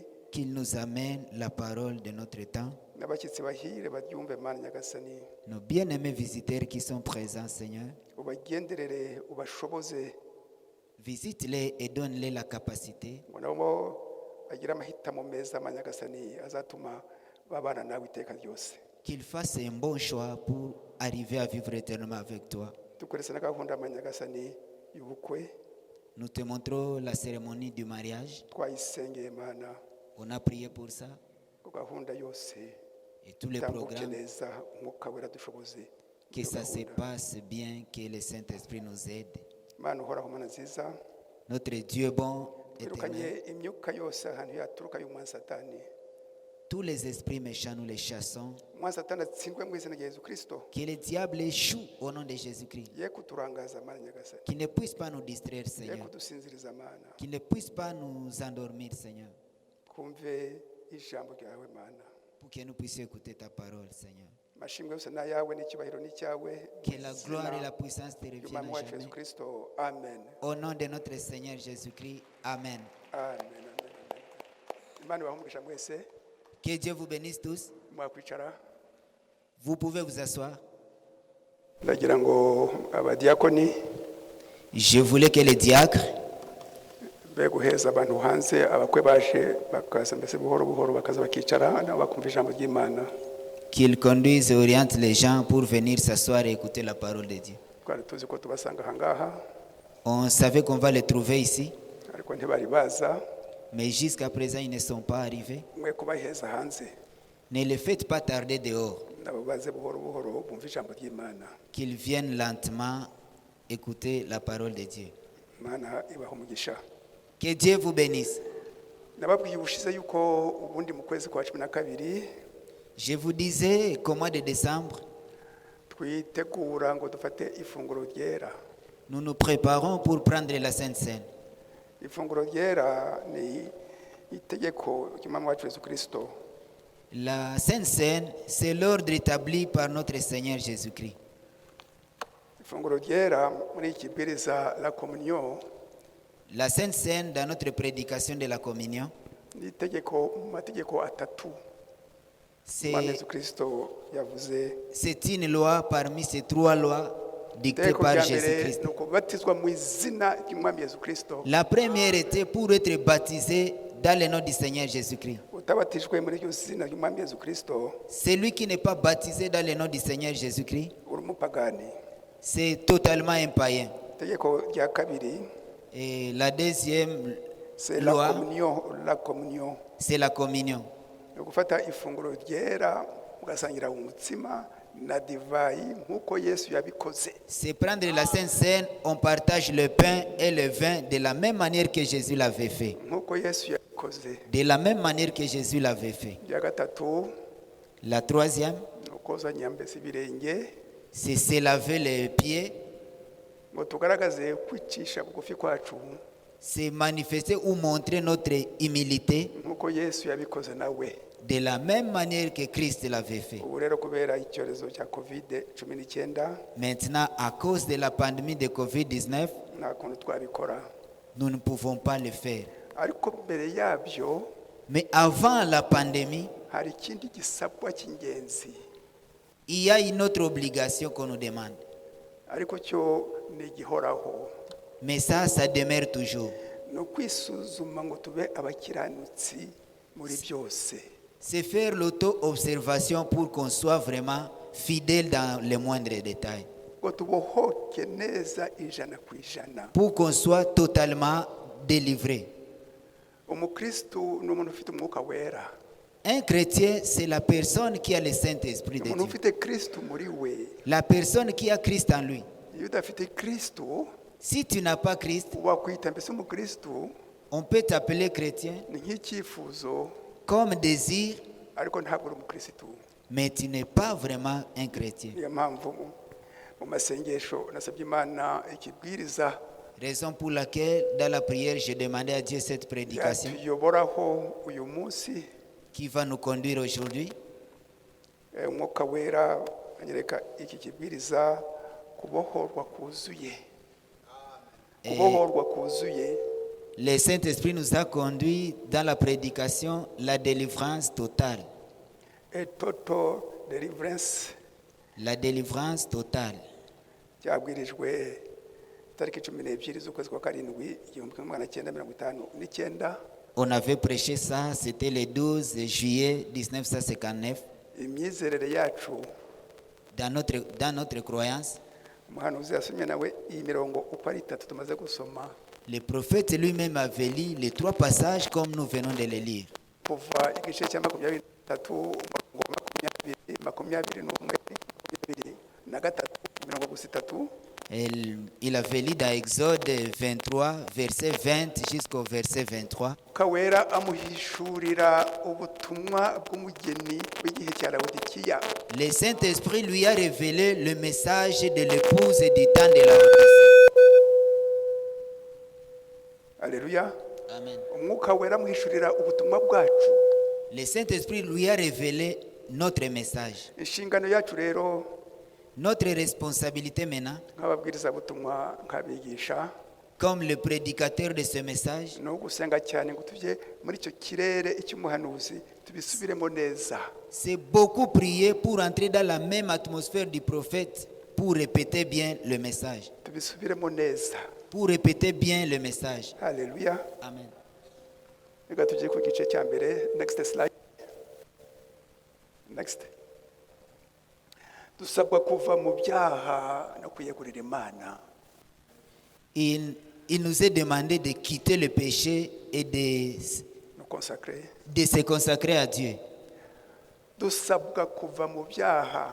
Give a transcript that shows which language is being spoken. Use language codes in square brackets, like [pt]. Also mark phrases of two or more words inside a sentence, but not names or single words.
[fr] qu'il nous amène la parole de notre temps. [rw] n'abashyitsi bahire baryumve Mana nyagasani [fr] Nos bien-aimés visiteurs qui sont présents, Seigneur, [rw] ubagenderere ubashoboze [fr] visite-les et donne-les la capacité [rw] ngo nabo bagire amahitamo meza Mana nyagasani azatuma babana nawe iteka ryose [fr] qu'ils fassent un bon choix pour arriver à vivre éternellement avec toi. [rw] dukorese na gahunda Mana nyagasani y'ubukwe [fr] Nous te montrons la cérémonie du mariage. [rw] twayisengeye Mana [fr] On a prié pour ça. [rw] ko gahunda yose [fr] Et tous les [rw] itambuke [fr] programmes, [rw] neza umwuka wera dushoboze [fr] que ça se passe bien, que le Saint-Esprit nous aide. [rw] Mana uhoraho Mana nziza [fr] Notre Dieu bon, [rw] twirukanye [fr] éternel, [rw] imyuka yose ahantu yaturuka y'umwanzi satani [fr] tous les esprits méchants, nous les chassons. [rw] umwanzi satani atsindwe mu izina rya Yesu Kristo [fr] Que le diable échoue au nom de Jésus-Christ. [rw] ye kuturangaza Mana nyagasani [fr] Qu'il ne puisse pas nous distraire, [rw] ye [fr] Seigneur. [rw] kudusinziriza Mana [fr] Qu'il ne puisse pas nous endormir, Seigneur. [rw] twumve ijambo ryawe Mana [fr] Pour que nous puissions écouter ta parole, Seigneur. [rw] amashimwe yose ni ayawe n'icyubahiro ni icyawe [fr] Que la gloire et la puissance te reviennent [rw] y'umwami [fr] à [rw] wacu Yesu [fr] jamais. [rw] Kristo amen [fr] Au nom de notre Seigneur Jésus-Christ. Amen. [rw] amen amen amen Imana ibahumugisha mwese [fr] Que Dieu vous bénisse tous. [rw] mwakwicara [fr] Vous pouvez vous asseoir. [rw] ndagira ngo abadiyakoni [fr] Je voulais que les diacres [rw] be guheza abantu hanze abakwe baje bakaza mbese buhoro buhoro bakaza bakicara nabo bakumva ijambo ry'Imana [fr] qu'ils conduisent et orientent les gens pour venir s'asseoir et écouter la parole de Dieu. [rw] twari tuzi ko tubasanga aha ngaha [fr] On savait qu'on va les trouver ici, [rw] ariko ntibari baza [fr] mais jusqu'à présent, ils ne sont pas arrivés. [rw] mwe kubaheza hanze [fr] Ne les faites pas tarder dehors, [rw] nabo baze buhoro buhoro bumva ijambo ry'Imana [fr] qu'ils viennent lentement écouter la parole de Dieu. [rw] Imana ibaha umugisha [fr] Que Dieu vous bénisse. [rw] nababwiye ubushize yuko ubundi mu kwezi kwa 12 [fr] Je vous disais qu'au mois de décembre, [rw] twitegura ngo dufate ifunguro ryera [fr] nous nous préparons pour prendre la Sainte Seine. [rw] ifunguro ryera ni itegeko ry'umwami wacu Yesu Kristo [fr] La Sainte Seine, c'est l'ordre établi par notre Seigneur Jésus-Christ. [rw] ifunguro ryera muri iki kibwiriza [fr] la communion La Sainte Seine, dans notre prédication de la communion, [rw] ni itegeko mu mategeko atatu umwami Yesu Kristo yavuze [fr] c'est une loi parmi ces trois lois dictées [rw] itegeko [fr] par [rw] rya mbere [fr] Jésus-Christ. [rw] ni ukubatizwa mu izina ry'umwami Yesu Kristo [fr] La première était pour être baptisé dans le nom du Seigneur Jésus-Christ. [rw] utabatijwe muri iryo zina ry'umwami Yesu Kristo [fr] Celui qui n'est pas baptisé dans le nom du Seigneur Jésus-Christ, [rw] uri umupagani [fr] c'est totalement un païen. [rw] itegeko rya kabiri [fr] Et la deuxième c'est la loi, communion c'est la communion. [rw] ni ugufata ifunguro ryera ugasangira umutsima na divayi nk'uko Yesu yabikoze [fr] C'est prendre la Sainte Seine, on partage le pain et le vin de la même manière que Jésus l'avait fait. [rw] nk'uko Yesu yabikoze [fr] De la même manière que Jésus l'avait fait. [rw] rya gatatu [fr] La troisième, [rw] ni ukozanya mbese ibirenge [fr] c'est se laver les pieds, [rw] ngo tugaragaze kwicisha bugufi kwacu [fr] c'est manifester ou montrer notre humilité [rw] nk'uko Yesu yabikoze nawe [fr] de la même manière que Christ l'avait fait. [rw] ubu rero kubera icyorezo cya COVID-19 [fr] Maintenant, à cause de la pandémie de Covid-19, [rw] nta kuntu twabikora [fr] nous ne pouvons pas le faire. [rw] ariko mbere yabyo [fr] Mais avant la pandémie, [rw] hari ikindi gisabwa cy'ingenzi [fr] il y a une autre obligation qu'on nous demande. [rw] ariko cyo ni igihoraho [fr] Mais ça demeure toujours. [rw] ni ukwisuzuma ngo tube abakiranutsi muri byose [fr] C'est faire l'auto-observation pour qu'on soit vraiment fidèle dans les moindres détails. [rw] ngo tubohoke neza ijana ku ijana [fr] Pour qu'on soit totalement délivré. [rw] umukristu ni umuntu ufite umwuka wera [fr] Un chrétien, c'est la personne qui a le Saint-Esprit de [rw] umuntu [fr] Dieu. [rw] ufite kristu muri we [fr] La personne qui a Christ en lui. [rw] iyo udafite kristu [fr] Si tu n'as pas Christ, [rw] wakwita mbese umukristu [fr] on peut t'appeler chrétien [rw] ni nk'icyifuzo [fr] comme désir, [rw] ariko ntabwo uri umukristu [fr] mais tu n'es pas vraiment un chrétien. [rw] niyo mpamvu mu masengesho nasabye Imana ikibwiriza [fr] Raison pour laquelle, dans la prière, j'ai demandé à Dieu cette prédication [rw] yatuyoboraho uyu munsi [fr] qui va nous conduire aujourd'hui. [rw] umwuka wera anyereka iki kibwiriza kubohorwa kuzuye kubohorwa kuzuye [fr] Le Saint-Esprit nous a conduits dans la prédication, la délivrance totale. [en] A total deliverance [fr] La délivrance totale. [rw] cyabwirijwe tariki 12 z'ukwezi kwa karindwi 1959. [fr] On avait prêché ça, c'était le 12 juillet 1959. [rw] Imyizerere yacu [fr] Dans notre croyance, [rw] umuhanuzi yasomye nawe iyi mirongo uko ari itatu tumaze gusoma [fr] le prophète lui-même avait lu les 3 passages comme nous venons de les lire. [rw] kuva igice cya 23 umurongo 20, 21, 23, mirongo gusa itatu. [fr] Il avait lu dans Exode 23, verset 20 jusqu'au verset 23. [rw] Kawera amuhishurira ubutumwa bw'umugeni w'igihe cya Laodikiya. [fr] Le Saint-Esprit lui a révélé le message de l'épouse du temps de la Laodicée. Alléluia. Amen. [rw] Umwuka wera amuhishurira ubutumwa bwacu. [fr] Le Saint-Esprit lui a révélé notre message. [rw] Inshingano yacu rero [fr] Notre responsabilité maintenant, [rw] nk'ababwiriza butumwa nk'abigisha [fr] comme le prédicateur de ce message, [rw] no gusenga cyane ngo tujye muri icyo kirere icy'umuhanuzi tubisubiremo neza. [fr] c'est beaucoup prier pour entrer dans la même atmosphère du prophète, pour répéter bien le message. [rw] Tubisubiremo neza. [fr] Pour répéter bien le message. [rw] Haleluya. Amen. Reka tujye ku gice cya mbere. [en] Next slide. Next. [rw] Dusabwa kuva mu byaha no kwiyegurira Imana. [fr] Il nous est demandé de quitter le péché et No consacrer. de se consacrer à Dieu. [rw] Dusabwa kuva mu byaha